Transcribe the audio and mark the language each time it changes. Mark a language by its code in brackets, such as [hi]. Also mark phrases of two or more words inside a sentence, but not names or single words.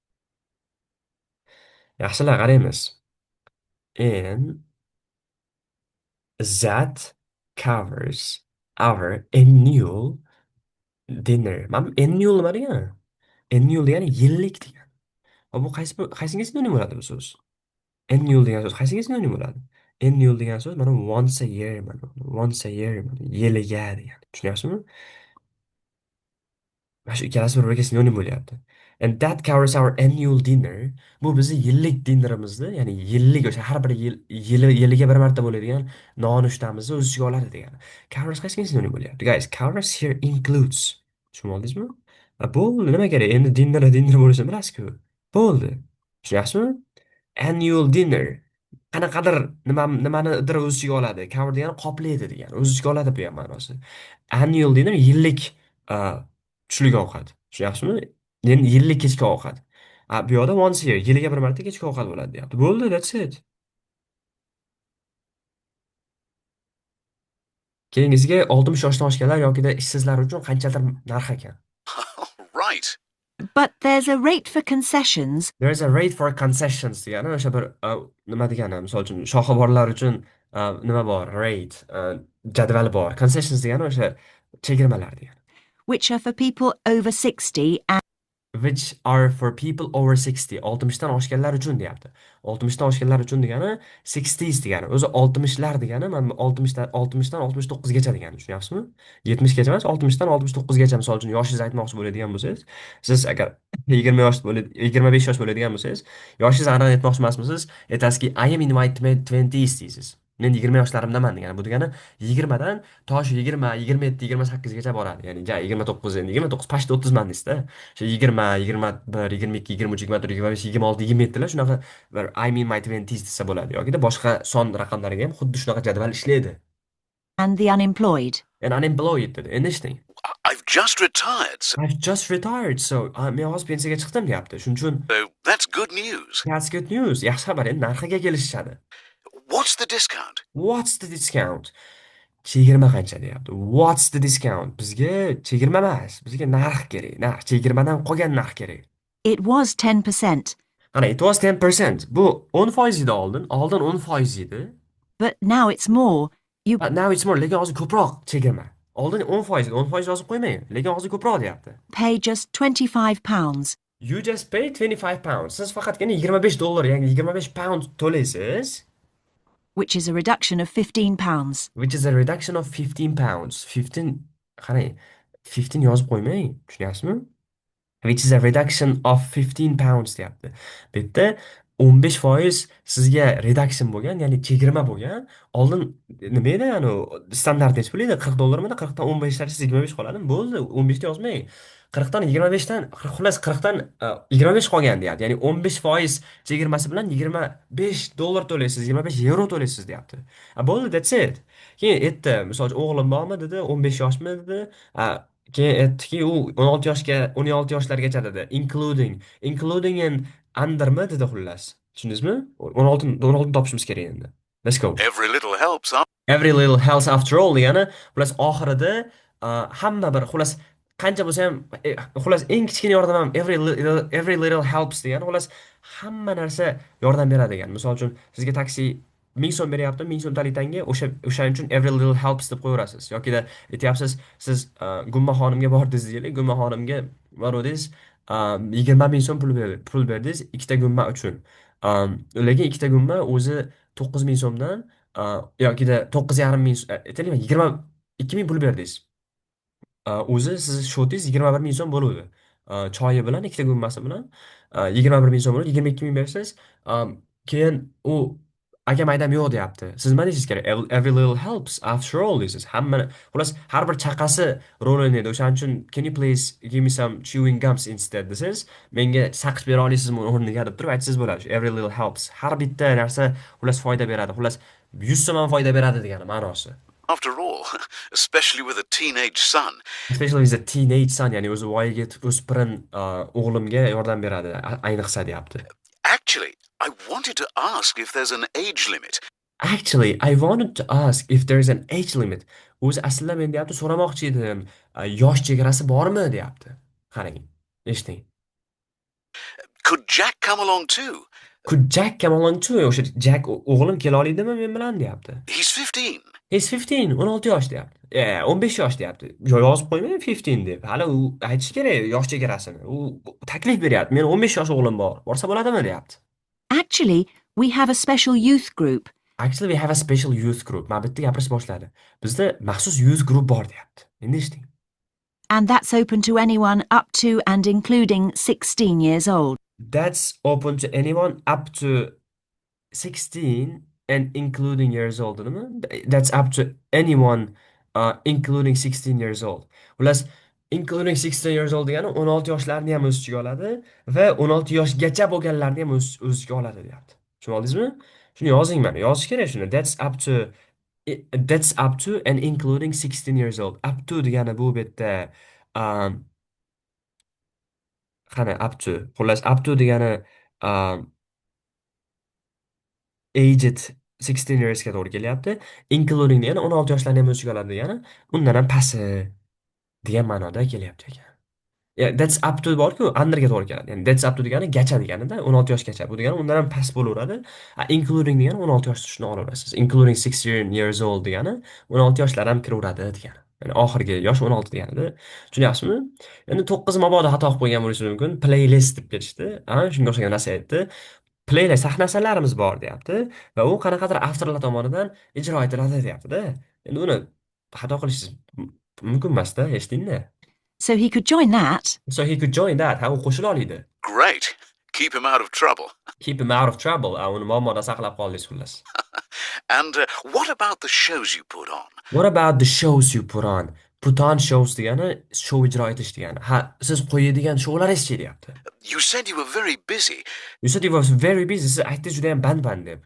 [uz] Yaxshilar qaraymiz. [en] And that covers our annual dinner. [uz] Mana annual nima degani? Annual degani yillik degani. Bu qaysinga sinonim bo'ladi bu so'z? Annual degan so'z qaysiga sinonim bo'ladi? Annual degan so'z mana [en] once a year, [uz] mana [en] once a year, [uz] mana yiliga degani. Tushunyapsizmi? Mana shu ikkalasi bir-biriga sinonim bo'lyapti. [en] And that covers our annual dinner. [uz] Bu bizni yillik dinnerimizni, ya'ni yillik o'sha har bir yiliga bir marta bo'ladigan nonushtamizni o'z ichiga oladi degani. Covers qaysiga sinonim bo'lyapti? [en] Guys, covers here includes. [uz] Tushunib oldingizmi? Bo'ldi, nima kerak? Endi dinner bo'lishini bilasiz-ku. Bo'ldi. Tushunyapsizmi? [en] Annual dinner. [uz] Qanaqadir nimanidir o'z ichiga oladi. Cover degani qoplaydi degani. O'z ichiga oladi bu ham ma'nosi. [en] Annual dinner [uz] yillik tushlik ovqat. Tushunyapsizmi? Endi yillik kechki ovqat. Bu yoqda [en] once a year, [uz] yiliga bir marta kechki ovqat bo'ladi deyapti. Bo'ldi, [en] that's it. [uz] Keyingisiga 60 yoshdan oshganlar yokida ishsizlar uchun qanchadir narx ekan. [en] Right. But there's a rate for concessions. There is a rate for concessions [uz] degani o'sha bir nima degani, misol uchun shoxi borlar uchun nima bor? Rate, jadval bor. Concessions degani o'sha chegirmalar degani. [en] Which are for people over 60 and Which are for people over 60. [uz] 60 dan oshganlar uchun deyapti. 60 dan oshganlar uchun degani 60s degani. O'zi 60lar degani mana 60 dan 69 gacha degani. Tushunyapsizmi? 70 gacha emas, 60 dan 69 gacha misol uchun yoshingizni aytmoqchi bo'ladigan bo'lsangiz, siz agar 20 yosh bo'ladi, 25 yosh bo'ladigan bo'lsangiz, yoshingizni aniq aytmoqchi emasmisiz? Aytasizki, [en] I am in my 20s deysiz. [uz] Men 20 yoshlarimdaman degani. Bu degani 20 dan to shu 20, 27, 28 gacha boradi. Ya'ni 29, endi 29 pashta 30 man deysizda. Shu 20, 21, 22, 23, 24, 25, 26, 27 lar shunaqa bir [en] I mean my 20s [uz] desa bo'ladi. Yoki boshqa son raqamlariga ham xuddi shunaqa jadval ishlaydi. [en] the unemployed. And unemployed [uz] dedi. Endi eshiting. [en] I've just retired, I've just retired, [uz] so men hozir pensiyaga chiqdim deyapti. Shuning uchun [en] so that's good news. that's good news. [uz] Yaxshi xabar, endi narxiga kelishishadi. [en] What's the discount? What's the discount? [uz] Chegirma qancha deyapti. [en] What's the discount? [uz] Bizga chegirma emas, bizga narx kerak. Narx, chegirmadan qolgan narx kerak. [en] It was 10%, Qani, it was 10%. [uz] Bu 10% edi oldin. Oldin 10% edi. [en] but now it's more. You But now it's more, [uz] lekin hozir ko'proq chegirma. Oldin 10% edi. 10% yozib qo'ymang. Lekin hozir ko'proq deyapti. [en] pay just £25, You just pay 25 pounds. [uz] Siz faqatgina 25 dollar, ya'ni 25 pound to'laysiz, [en] which is a reduction of £15. which is a reduction of 15 pounds. 15, [uz] qarang, 15 yozib qo'ymang. Tushunyapsizmi? [en] Which is a reduction of 15 pounds deyapti. [uz] Bu yerda 15% sizga reduction bo'lgan, ya'ni chegirma bo'lgan. Oldin nima edi, ya'ni standart nechi pul edi? 40 dollarmi? 40 dan 15 tarsiz 25 qoladimi? Bo'ldi, 15 ta yozmang. 40 dan 25 dan, xullas 40 dan 25 qolgan deyapti. Ya'ni 15% chegirmasi bilan 25 dollar to'laysiz, 25 yevro to'laysiz deyapti. Bo'ldi, [en] that's it. [uz] Keyin aytdi, misol uchun o'g'lim bormi dedi, 15 yoshmi dedi. keyin aytdiki, u 16 yoshlargacha dedi. [en] Including and undermi [uz] dedi xullas. Tushundingizmi? 16 topishimiz kerak endi. [en] Let's go. Every little helps, huh? Every little helps after all [uz] degani, xullas oxirida hamma bir xullas qancha bo'lsa ham xullas eng kichkina yordam ham [en] every little helps [uz] degani, xullas hamma narsa yordam beradi degan. Misol uchun sizga taksi 1000 so'm beryapti, 1000 so'mlik tanga o'shaning uchun [en] every little helps [uz] deb qo'yaverasiz. Yokida aytyapsiz, siz Gumma xonimga bordingiz deylik, Gumma xonimga borodingiz, 20 ming so'm pul berdingiz ikkita gumma uchun. Lekin ikkita gumma o'zi 9000 so'mdan, yokida 9,5 ming, aytaylik 22 ming pul berdingiz. O'zi siz shotingiz 21 ming so'm bo'ladi. Choyi bilan ikkita gummasi bilan 21 ming so'm bo'ladi. 22 ming bersangiz, keyin u akam aydam yo'q deyapti. Siz nima deyishingiz kerak? [en] Every little helps after all deysiz. [uz] Hamma xullas har bir chaqasi rol o'ynaydi. O'shaning uchun [en] can you please give me some chewing gums instead [uz] desangiz, menga saqich bera olasizmi o'rniga deb turib aytsangiz bo'ladi. [en] Every little helps. [uz] Har bitta narsa xullas foyda beradi. Xullas 100 so'm ham foyda beradi degani ma'nosi. [en] After all, especially with a teenage son. Especially with a teenage son, [uz] ya'ni o'zi voyaga o'spirin o'g'limga yordam beradi, ayniqsa deyapti. [en] Actually, I wanted to ask if there's an age limit. Actually, I wanted to ask if there is an age limit. [uz] O'zi aslida men deyapti, so'ramoqchi edim, yosh chegarasi bormi deyapti. Qarang, eshiting. [en] Could Jack come along too? Could Jack come along too? [uz] O'sha Jack o'g'lim kela oladimi men bilan deyapti. [en] He's 15. [uz] He's 15, 16 yosh deyapti. 15 yosh deyapti. Yozib qo'ymang 15 deb. Hali u aytish kerak yosh chegarasini. U taklif beryapti. Men 15 yosh o'g'lim bor. Borsa bo'ladimi deyapti. [en] Actually, we have a special youth group. Actually, we have a special youth group. [uz] Mana bitta gapirish boshladi. Bizda maxsus [en] youth group [uz] bor deyapti. Endi eshiting. [en] And that's open to anyone up to and including 16 years old. That's open to anyone up to 16 and including years old, nima? That's up to anyone including 16 years old. [uz] Xullas, [en] including 16 years old [uz] degani 16 yoshlarni ham o'z ichiga oladi va 16 yoshgacha bo'lganlarni ham o'z ichiga oladi deyapti. Tushunib oldingizmi? Shuni yozing, mana yozish kerak shuni. [en] That's up to and including 16 years old. Up to [uz] degani bu yerda qani [en] up to. [uz] Xullas, [en] up to [uz] degani [en] aged 16 yearsga [uz] to'g'ri kelyapti. Including degani 16 yoshlarni ham o'z ichiga oladi degani, undan ham pasti degan ma'noda kelyapti ekan. [en] That's up to [uz] bor-ku, underga to'g'ri keladi. Ya'ni [en] that's up to [uz] degani gacha deganida, 16 yoshgacha. Bu degani undan ham past bo'laveradi. Including degani 16 yosh shuni olaverasiz. [en] Including 16 years old [uz] degani 16 yoshlar ham kiraveradi degani. Ya'ni oxirgi yosh 16 deganida. Tushunyapsizmi? Endi 9 mabodo xato qilib qo'ygan bo'lishi mumkin. Playlist deb ketishdi. Shunga o'xshagan narsa aytdi. Playlist sahnasalarimiz bor deyapti va u qanaqadir avtorlar tomonidan ijro etiladi deyapti-da. Endi uni xato qilishingiz mumkin emas-da, eshitdingmi? [en] So he could join that. So he could join that. [uz] Ha, u qo'shila oladi. [en] Great. Keep him out of trouble. Keep him out of trouble. [uz] Uni muammoda saqlab qoldingiz xullas. [en] And what about the shows you put on? What about the shows you put on? Put on shows [uz] degani show ijro etish degani. Ha, siz qo'yadigan shoularni deyapti. [en] You said you were very busy. You said you was very busy. [uz] Siz aytdingiz juda ham band deb.